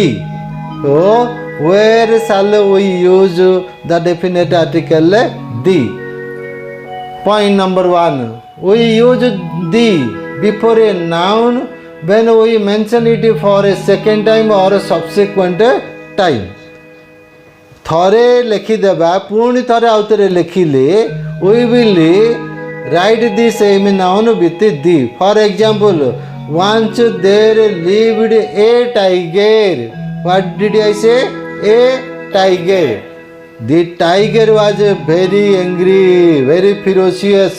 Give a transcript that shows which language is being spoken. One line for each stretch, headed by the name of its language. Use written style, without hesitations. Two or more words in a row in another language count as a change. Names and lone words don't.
English: So, where shall we use the definite article the? Point number 1. We use the before a noun when we mention it for a second time or a subsequent time.
Odia: ଥରେ ଲେଖିଦେବା, ପୁଣି ଥରେ ଆଉ ଥରେ ଲେଖିଲେ
English: we will write the same noun with the. For example, once there lived a tiger. What did I say? A tiger. The tiger was very angry, very ferocious.